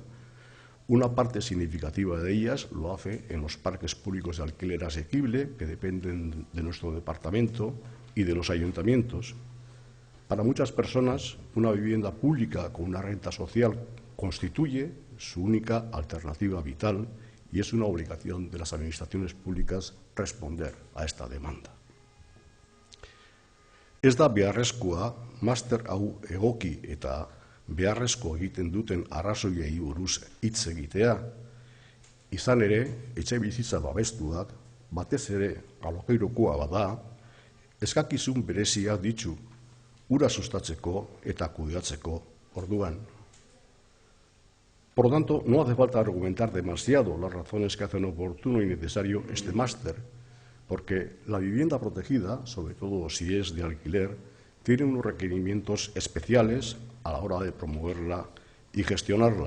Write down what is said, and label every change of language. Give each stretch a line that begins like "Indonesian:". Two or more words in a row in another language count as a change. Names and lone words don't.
Spanish: Una parte significativa de ellas lo hace en los parques públicos de alquiler asequible que dependen de nuestro departamento y de los ayuntamientos. Para muchas personas, una vivienda pública con una renta social constituye su única alternativa vital y es una obligación de las administraciones públicas responder a esta demanda.
Basque: Ez da beharrezkoa master hau egoki eta beharrezko egiten duten arrazoiei buruz hitz egitea. Izan ere, etxebizitza babestuak, batez ere alokairukoa bada, eskakizun bereziak ditu ura sustatzeko eta kudeatzeko orduan.
Spanish: Por lo tanto, no hace falta argumentar demasiado las razones que hacen oportuno y necesario este máster, porque la vivienda protegida, sobre todo si es de alquiler, tiene unos requerimientos especiales a la hora de promoverla y gestionarla.